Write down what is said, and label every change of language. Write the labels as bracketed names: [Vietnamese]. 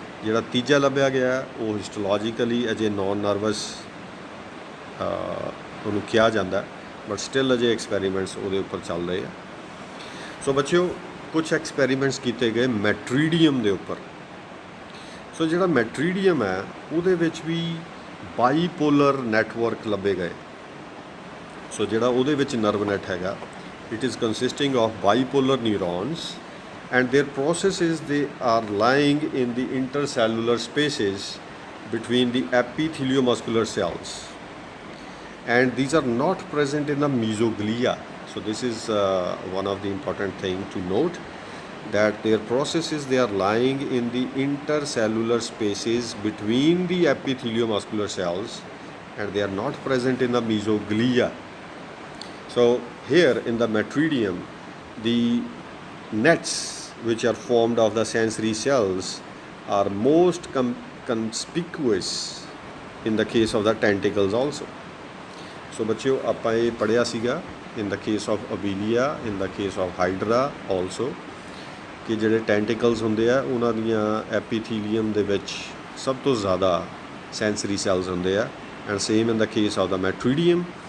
[Punjabi] ਜਿਹੜਾ ਤੀਜਾ ਲੱਭਿਆ ਗਿਆ ਉਹ ਹਿਸਟੋਲੋਜੀਕਲੀ ਅਜੇ ਨੌਨ ਨਰਵਸ ਉਹਨੂੰ ਕਿਹਾ ਜਾਂਦਾ ਬਟ ਸਟਿਲ ਅਜੇ ਐਕਸਪੈਰੀਮੈਂਟਸ ਉਹਦੇ ਉੱਪਰ ਚੱਲ ਰਹੇ ਆ। ਸੋ ਬੱਚਿਓ ਕੁਛ ਐਕਸਪੈਰੀਮੈਂਟਸ ਕੀਤੇ ਗਏ ਮੈਟਰੀਡੀਅਮ ਦੇ ਉੱਪਰ। ਸੋ ਜਿਹੜਾ ਮੈਟਰੀਡੀਅਮ ਹੈ ਉਹਦੇ ਵਿੱਚ ਵੀ ਬਾਈਪੋਲਰ ਨੈਟਵਰਕ ਲੱਭੇ ਗਏ। ਸੋ ਜਿਹੜਾ ਉਹਦੇ ਵਿੱਚ ਨਰਵ ਨੈਟ ਹੈਗਾ [English] It is consisting of bipolar neurons and their processes they are lying in the intercellular spaces between the epitheliomuscular cells and these are not present in the mesoglia. So this is one of the important thing to note that their processes they are lying in the intercellular spaces between the epitheliomuscular cells and they are not present in the mesoglia. So here in the metridium the nets which are formed of the sensory cells are most conspicuous in the case of the tentacles also. [Punjabi] So ਬੱਚਿਓ ਆਪਾਂ ਇਹ ਪੜ੍ਹਿਆ ਸੀਗਾ [English] in the case of Abelia, in the case of Hydra also [Punjabi] ਕਿ ਜਿਹੜੇ ਟੈਂਟੀਕਲਸ ਹੁੰਦੇ ਆ ਉਹਨਾਂ ਦੀਆਂ ਐਪੀਥੀਲੀਅਮ ਦੇ ਵਿੱਚ ਸਭ ਤੋਂ ਜ਼ਿਆਦਾ ਸੈਂਸਰੀ ਸੈਲਸ ਹੁੰਦੇ ਆ [English] and same in the case of the [Punjabi] ਮੈਟਰੀਡੀਅਮ।